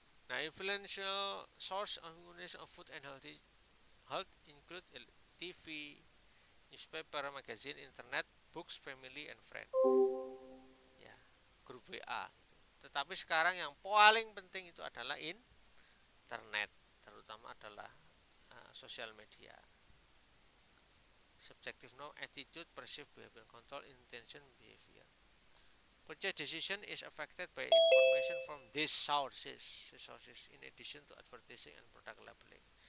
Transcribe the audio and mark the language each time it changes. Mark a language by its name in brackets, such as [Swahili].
[English] Nah, influential source of food and health include TV, newspaper, magazine, internet, books, family and friend. [Indonesian] Ya, grup WA. Tetapi sekarang yang paling penting itu adalah internet, terutama adalah sosial media. [English] Subjective know, attitude, perceived behavior, control, intention, behavior. Purchase decision is affected by information from these sources in addition to advertising and product labeling.